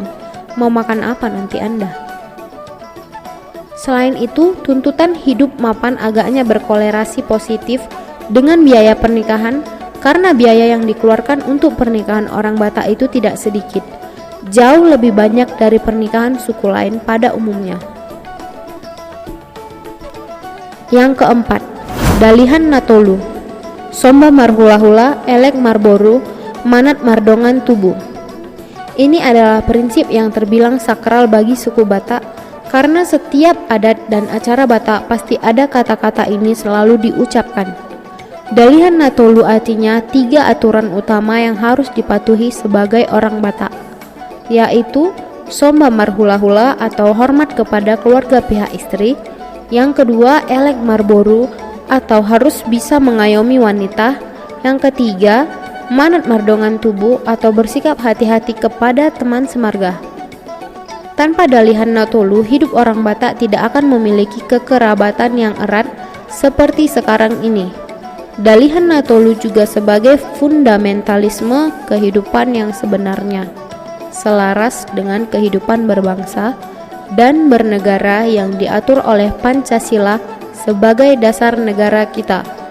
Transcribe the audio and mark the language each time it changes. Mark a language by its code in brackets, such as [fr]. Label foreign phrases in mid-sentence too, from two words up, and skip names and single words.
[id] Mau makan apa nanti Anda? Selain itu, tuntutan hidup mapan agaknya berkolerasi positif dengan biaya pernikahan, karena biaya yang dikeluarkan untuk pernikahan orang Batak itu tidak sedikit, jauh lebih banyak dari pernikahan suku lain pada umumnya. Yang keempat, [bbc] dalihan natolu, somba marhula-hula, elek marboru, manat mardongan tubuh. [id] Ini adalah prinsip yang terbilang sakral bagi suku Batak, karena setiap adat dan acara Batak pasti ada kata-kata ini selalu diucapkan. [bbc] Dalihan natolu [id] artinya 3 aturan utama yang harus dipatuhi sebagai orang Batak, yaitu [bbc] somba marhula-hula [id] atau hormat kepada keluarga pihak istri. Yang kedua, [bbc] elek marboru [id] atau harus bisa mengayomi wanita. Yang ketiga, [bbc] manat mardongan tubuh [id] atau bersikap hati-hati kepada teman semarga. Tanpa [bbc] dalihan natolu, [id] hidup orang Batak tidak akan memiliki kekerabatan yang erat seperti sekarang ini. [bbc] Dalihan natolu [id] juga sebagai fundamentalisme kehidupan yang sebenarnya, selaras dengan kehidupan berbangsa dan bernegara yang diatur oleh Pancasila sebagai dasar negara kita.